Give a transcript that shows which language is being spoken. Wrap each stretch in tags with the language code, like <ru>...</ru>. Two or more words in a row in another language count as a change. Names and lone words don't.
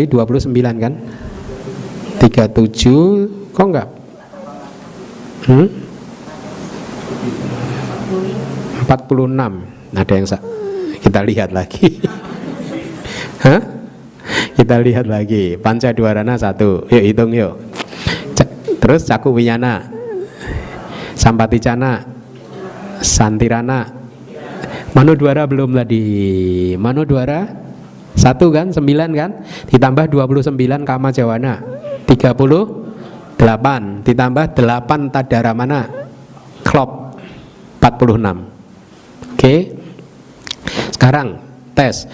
<id>29 kan? 37 kok enggak? 46. Ada yang kita lihat lagi. Hah? Kita lihat lagi.</id> <pi>Panca dwarana</pi> <id>1. Yuk hitung yuk. Terus</id> <pi>caku winyana, sampati cana, santirana.</pi> <id>Manodwara belum tadi. Manodwara 1 kan, 9 kan? Ditambah 29</id> <pi>kama jawana</pi> <id>38. Ditambah 8 tadaramana klop 46. Oke. Sekarang tes.</id>